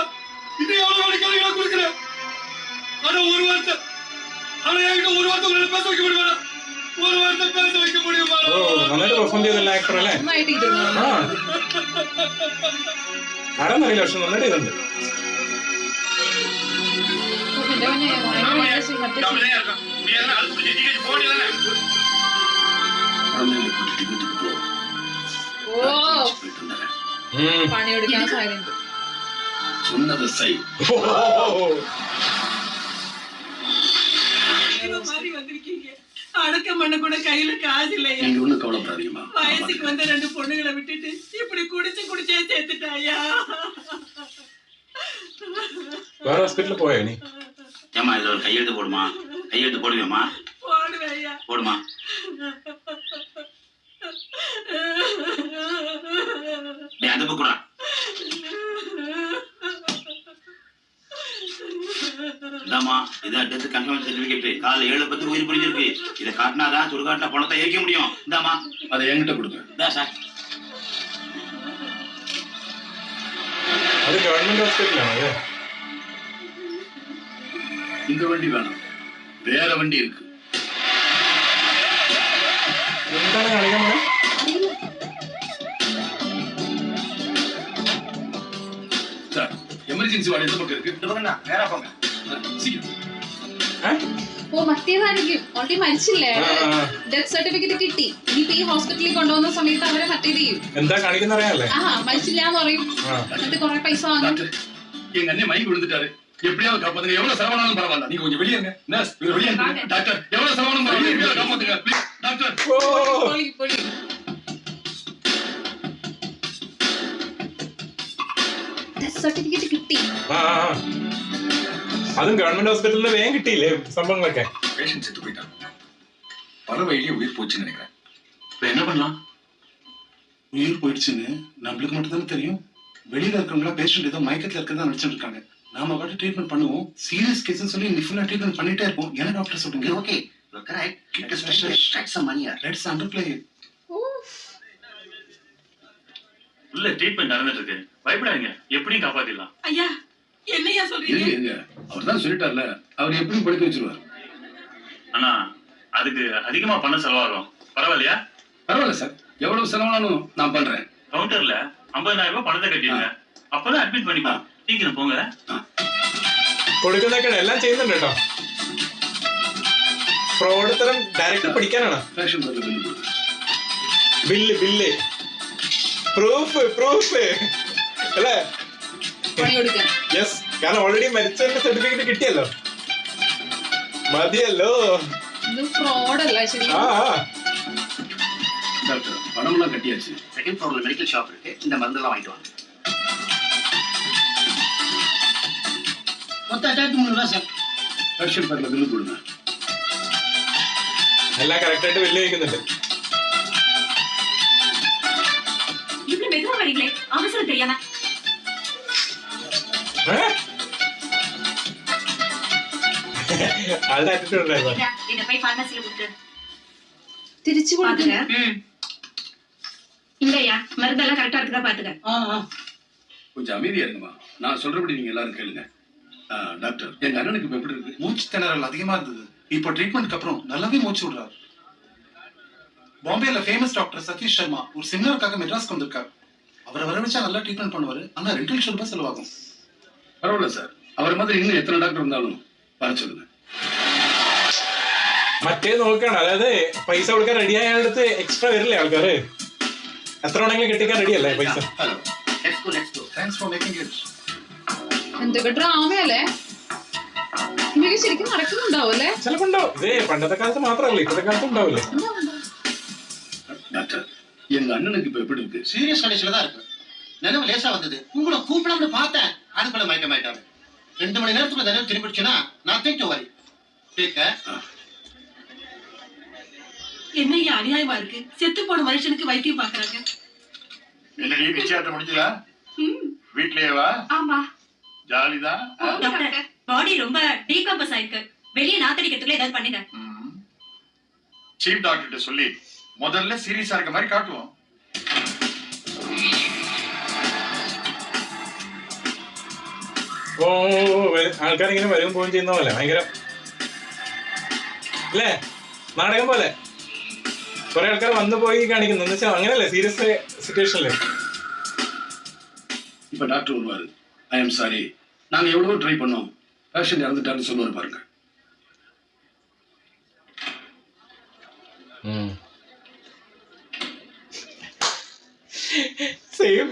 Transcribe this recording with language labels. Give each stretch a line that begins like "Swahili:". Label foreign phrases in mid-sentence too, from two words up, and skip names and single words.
Tamil: இன்னும் எவ்வளவு வேணும் கேளுங்க கொடுக்குறேன். ஆனா ஒரு வார்த்தை அவனை என்கிட்ட ஒரு வார்த்தை உங்களை பேச வைக்க முடியுமா? ஒரு வார்த்தை பேச வைக்க முடியுமா?
Malayalam: ഓ നന്നായിട്ട് പെർഫോം ചെയ്തല്ല ആക്ടർ അല്ലേ. നന്നായിട്ട് ഇരുന്നു. ആ ആരാന്നറിയില്ല, പക്ഷെ നന്നായിട്ട് ചെയ്തിട്ടുണ്ട്. പണിയെടുക്കാൻ സാധ്യത.
Tamil: சொன்னதை செய். மாதிரி வந்திருக்கீங்க. அடக்கம் பண்ண கூட கையில காசு இல்லையா? நீங்க ஒண்ணும் கவலைப்படாதீங்கம்மா. வயசுக்கு வந்த 2 பொண்ணுகளை விட்டுட்டு இப்படி குடிச்சே சேர்த்துட்டாயா?
Malayalam: വേറെ ഹോസ്പിറ്റലിൽ പോയോ നീ?
Tamil: ஏமா இதுல ஒரு கையெழுத்து போடுமா? கையெழுத்து போடுவேமா? போடுவேயா? போடுமா? டேய் அந்த புக்குடா. இதாம்மா இது
English: death confirmation certificate.
Tamil: காலைல 7:10 உயிர் பிடிச்சிருக்கு. இதை காட்டினாதான் சுடுகாட்டில் பணத்தை ஏற்க முடியும். இந்தாம்மா அதை என்கிட்ட கொடுங்க. இதா சார்.
Malayalam: അത് ഗവൺമെന്റ് ഹോസ്പിറ്റലാണോ?
Tamil: இந்த வண்டி வேணாம், வேற வண்டி இருக்கு.
Malayalam: എന്താണ് കാണിക്കാൻ പോണേ?
Tamil: சார், எமர்ஜென்சி வார்டு எந்த பக்கம் இருக்கு? இந்த பக்கம் தான், நேரா போங்க. சீக்கிரம்.
Malayalam: ഓ മറ്റേതായിരിക്കും, ഓൾറെഡി മരിച്ചില്ലേ,
English: death certificate
Malayalam: കിട്ടി. ഇനിയിപ്പോ ഈ ഹോസ്പിറ്റലിൽ കൊണ്ടുപോകുന്ന സമയത്ത് അവരെ മറ്റേത് ചെയ്യും. എന്താ കാണിക്കുന്ന അറിയാല്ലേ? മരിച്ചില്ലാന്ന് പറയും, എന്നിട്ട് കൊറേ പൈസ വാങ്ങും.
Tamil: எங்க அண்ணன் மயங்கி விழுந்துட்டாரு, எப்படியாவது காப்பாத்துங்க. எவ்வளவு செலவானாலும் பரவாயில்ல, நீங்க கொஞ்சம் வெளியே இருங்க. நர்ஸ், வெளியே இருங்க. டாக்டர், எவ்வளவு செலவானாலும் பரவாயில்ல, காப்பாத்துங்க ப்ளீஸ். டாக்டர்,
Malayalam: പൊളി.
English: death certificate
Malayalam: കിട്ടി. അതും ഗവൺമെന്റ് ഹോസ്പിറ്റലിൽ വേഗം കിട്ടിയില്ലേ സംഭവങ്ങളൊക്കെ?
Tamil: பேஷண்ட் செத்து போயிட்டான், பல வழியிலே உயிர் போச்சுன்னு நினைக்கிறேன். இப்ப என்ன பண்ணலாம்? உயிர் போயிடுச்சுன்னு நம்மளுக்கு மட்டும் தானே தெரியும். வெளியில இருக்கிறவங்களா பேஷண்ட் ஏதோ மயக்கத்துல இருக்கிறதா நினைச்சிட்டு இருக்காங்க. நாம பாட்டு ட்ரீட்மெண்ட் பண்ணுவோம்.
English: serious case
Tamil: சொல்லி நீ ஃபுல்லா ட்ரீட்மெண்ட் பண்ணிட்டே இருப்போம். என்ன டாக்டர் சொல்றீங்க? ஓகே, கரெக்ட்.
English: Get a special extract some money. let's underplay it.
Tamil: உள்ள ட்ரீட்மெண்ட் நடந்துட்டு இருக்கு, பயப்படாதீங்க, எப்படியும் காப்பாத்திடலாம். ஐயா, என்னையா சொல்றீங்க? இருங்க, அவர் தான் சொல்லிட்டார்ல, அவர் எப்படி படிக்க வச்சிருவார். ஆனா அதுக்கு அதிகமா பணம் செலவாகும், பரவாயில்லையா? பரவாயில்ல சார், எவ்வளவு செலவானாலும் நான் பண்றேன். கவுண்டர்ல 50,000 ரூபாய் பணத்தை கட்டிடுங்க, அப்பதான் அட்மிட் பண்ணிப்போம். சீக்கிரம் போங்க.
Malayalam: കൊടുക്കുന്നൊക്കെ എല്ലാം ചെയ്യുന്നുണ്ട് കേട്ടോ. ഫ്രോഡ് തരം ഡയറക്റ്റ് പിടിക്കാനാണ്.
Tamil: ஃபேஷன் பார்ல
Malayalam: ബില്ല് പ്രൂഫ് അല്ലേ? പണി കൊടുക്കാൻ. യെസ്, കാരണം ഓൾറെഡി മരിച്ചതിന്റെ സർട്ടിഫിക്കറ്റ് കിട്ടിയല്ലോ, മതിയല്ലോ. ഇത് ഫ്രോഡല്ല ശരി.
Tamil: டாக்டர், பணம்லாம் கட்டியாச்சு. செகண்ட் ஃப்ளோர்ல
English: medical shop
Tamil: இருக்கு, இந்த மருந்தெல்லாம் வாங்கிட்டு வாங்க. மொத்த அட்டாக் 3 ரூபா சார். ஃபேஷன் பார்ல பில் கொடுங்க.
Malayalam: എല്ലാം കറക്റ്റ് ആയിട്ട് ബില്ല് കഴിക്കുന്നുണ്ട്.
Tamil: இவ்வளவு மெதுவா வரீங்களே, அவசரம் தெரியாம.
Malayalam: ആളുടെ ആറ്റിറ്റ്യൂഡ് ഉണ്ടായിരുന്നു.
Tamil: இத போய் பார்மசில கொடுத்து.
Malayalam: തിരിച്ചു കൊടുക്കുക.
Tamil: இல்லையா, மருந்தெல்லாம் கரெக்டா இருக்குதா பாத்துக்க. கொஞ்சம் அமைதியா இருங்கம்மா, நான் சொல்றபடி நீங்க எல்லாரும் கேளுங்க. டாக்டர், எங்க அண்ணனுக்கு இப்ப எப்படி இருக்கு? மூச்சு திணறல் அதிகமா இருந்தது, இப்போ ட்ரீட்மெண்ட்க்கு அப்புறம் நல்லாவே மூச்சு விடுறாரு. பாம்பேல
English: famous doctor
Tamil: சதீஷ் சர்மா ஒரு செமினாருக்காக மெட்ராஸ்க்கு வந்திருக்காரு. அவரை வர வச்சா நல்லா ட்ரீட்மெண்ட் பண்ணுவாரு, ஆனா 2 லட்சம் ரூபாய் செலவாகும். பரவாயில்ல சார், அவர் மாதிரி இன்னும் எத்தனை டாக்டர் இருந்தாலும் வர சொல்லுங்க.
Malayalam: മറ്റേ നോക്കാണ്, അതായത് പൈസ കൊടുക്കാൻ റെഡി ആയ അടുത്ത് എക്സ്ട്രാ വരില്ലേ ആൾക്കാര്? എത്ര വേണമെങ്കിലും കെട്ടിക്കാൻ റെഡിയല്ലേ പൈസ?
Tamil: ஹலோ,
English: let's go. thanks for making it.
Malayalam: എന്തൊക്കെ ഡ്രാമയല്ലേ, ഇതൊക്കെ ശരിക്കും നടക്കുന്നുണ്ടാവും അല്ലേ? ചിലപ്പോ ഉണ്ടാവും. ഇതേ പണ്ടത്തെ കാലത്ത് മാത്രമല്ല, ഇപ്പോഴത്തെ കാലത്ത് ഉണ്ടാവില്ലേ?
Tamil: டாக்டர், எங்க அண்ணனுக்கு இப்ப எப்படி இருக்கு? சீரியஸ் கண்டிஷன்ல தான் இருக்கு. நினைவு லேசா வந்தது, உங்களை கூப்பிடாம பார்த்தேன், அதுக்குள்ள மயக்கமாயிட்டாரு. 2 மணி நேரத்துக்குள்ள நினைவு திரும்பிடுச்சுன்னா நான்
English: think to worry.
Tamil: கேக்க என்னையா அநியாயமா இருக்கு, செத்து போன மனுஷனுக்கு வைத்தியம் பாக்குறாங்க. என்னடி நிச்சயத்தை முடிஞ்சதா? வீட்லயேவா? ஆமா ஜாலிதான். டாக்டர், பாடி ரொம்ப டீகம்போஸ் ஆயிருக்கு, வெளியே நாத்தடிக்கிறதுக்குள்ள ஏதாவது பண்ணுங்க. சீஃப் டாக்டர்கிட்ட சொல்லி முதல்ல சீரியஸா இருக்க மாதிரி காட்டுவோம்.
Malayalam: ഓ, ആൾക്കാരിങ്ങനെ വരും പോവുകയും ചെയ്യുന്ന പോലെ ഭയങ്കര അല്ലേ, നാടകം പോലെ കുറെ ആൾക്കാർ വന്നു പോയി കാണിക്കുന്നു. എന്ന് വെച്ചാൽ അങ്ങനെയല്ലേ, സീരിയസ് സിറ്റുവേഷനില്.
Tamil: இப்ப டாக்டர் வருவாரு.
English: I am sorry,
Tamil: நாங்க எவ்வளவோ ட்ரை பண்ணோம், பேஷண்ட் இறந்துட்டாருன்னு சொல்லுவாரு பாருங்க. சேம்.